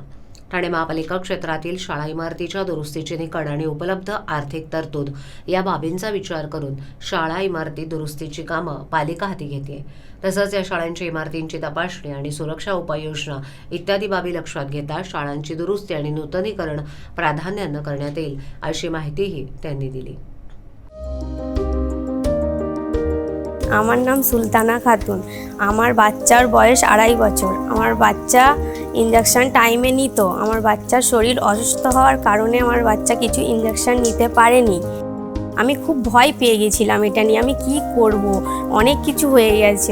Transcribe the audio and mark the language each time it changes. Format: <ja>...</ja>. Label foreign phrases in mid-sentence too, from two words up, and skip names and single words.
<mr>ठाणे महापालिका क्षेत्रातील शाळा इमारतीच्या दुरुस्तीचे निकष आणि उपलब्ध आर्थिक तरतूद या बाबींचा विचार करून शाळा इमारती दुरुस्तीची कामं पालिका हाती घेते. तसंच या शाळांच्या इमारतींची तपासणी आणि सुरक्षा उपाययोजना इत्यादी बाबी लक्षात घेता शाळांची दुरुस्ती आणि नूतनीकरण प्राधान्यानं करण्यात येईल, अशी माहितीही त्यांनी दिली.</mr> <bn>আমার নাম সুলতানা খাতুন। আমার বাচ্চার বয়স 2.5 বছর। আমার বাচ্চা ইঞ্জেকশন টাইমে নিত। আমার বাচ্চার শরীর অসুস্থ হওয়ার কারণে আমার বাচ্চা কিছু ইঞ্জেকশন নিতে পারেনি। আমি খুব ভয় পেয়ে গেছিলাম এটা নিয়ে, আমি কি করব, অনেক কিছু হয়ে গেছে।</bn>